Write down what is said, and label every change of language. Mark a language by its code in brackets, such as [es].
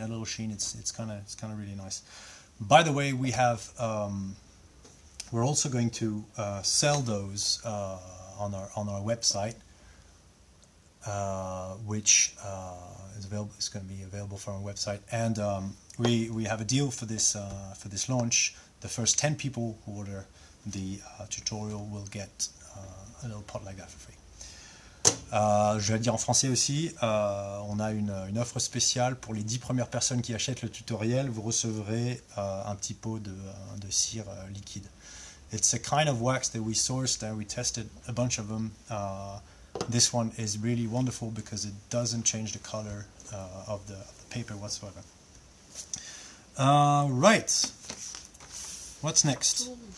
[en] It's kind of really nice. By the way, we're also going to sell those on our website, which is available. It's going to be available from our website, and we have a deal for this launch. The first 10 people who order the tutorial will get a little pot like that for free. [fr] Je vais le dire en français aussi, on a une offre spéciale pour les 10 premières personnes qui achètent le tutoriel, vous recevrez un petit pot de cire liquide. [en] It's a kind of wax that we sourced and we tested a bunch of them. This one is really wonderful because it doesn't change the color of the paper whatsoever. Right, what's next?